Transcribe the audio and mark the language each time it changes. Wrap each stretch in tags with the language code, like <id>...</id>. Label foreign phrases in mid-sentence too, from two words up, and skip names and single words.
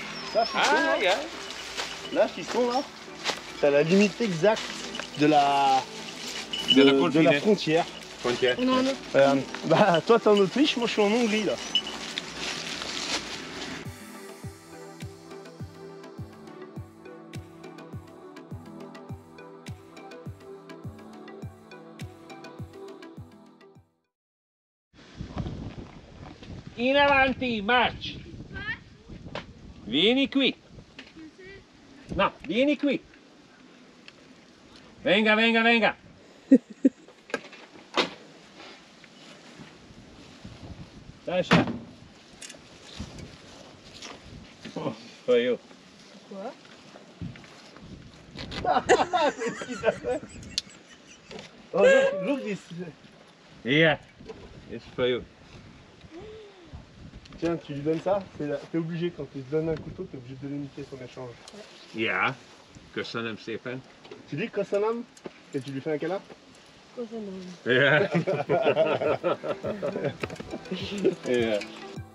<fr>Là, fiston, là.</fr> <en>yeah.</en> <fr>Là, fiston, là. T'as la limite exacte de la... De la de</fr> <it>confine.</it> <fr>la frontière. Frontière. Non, non. Bah, toi, t'es en Autriche, moi, je suis en Hongrie, là.</fr> <it>In avanti, march. Vieni qui. No, vieni qui. Venga, venga, venga. Lascia. Oh, poi io.</it> <fr>Quoi? C'est ce qu'il t'a fait.</fr> <en>Oh, look this. Yeah. It's for you.</en> <fr>Tiens, tu lui donnes ça, t'es obligé, quand tu te donnes un couteau, t'es obligé de donner une pièce en échange.</fr> <hu>Ja. Köszönöm szépen.</hu> <fr>Tu dis Kosanam et tu lui fais un câlin?</fr> <hu>Ja. Ja.</hu>